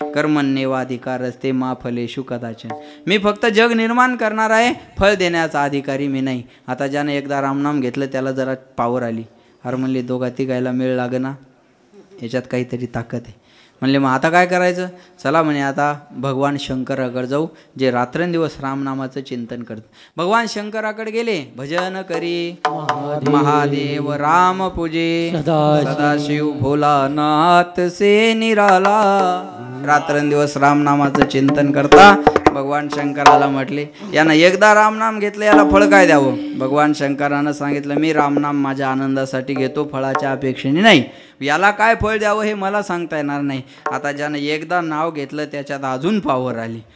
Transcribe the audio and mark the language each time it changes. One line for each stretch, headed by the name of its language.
Sanskrit: कर्मण्येवाधिकार असते मा फलेषु कदाचन.
Marathi: मी फक्त जग निर्माण करणार आहे, फळ देण्याचा अधिकारी मी नाही. आता ज्यानं एकदा रामनाम घेतलं त्याला जरा पावर आली. अरे म्हणले दोघा तिघायला मेळ लागना, याच्यात काहीतरी ताकद आहे. म्हणले मग आता काय करायचं? चला म्हणे आता भगवान शंकराकडे जाऊ, जे रात्रंदिवस रामनामाचं चिंतन करत. भगवान शंकराकडे गेले.
Hindi: भजन करी महादेव राम पूजे, सदाशिव भोलानाथ से निराला.
Marathi: रात्रंदिवस रामनामाचं चिंतन करता भगवान शंकराला म्हटले यानं एकदा रामनाम घेतलं, याला फळ काय द्यावं? भगवान शंकरानं सांगितलं मी रामनाम माझ्या आनंदासाठी घेतो, फळाच्या अपेक्षेने नाही. याला काय फळ द्यावं हे मला सांगता येणार नाही. आता ज्यानं एकदा नाव घेतलं त्याच्यात अजून पावर आली.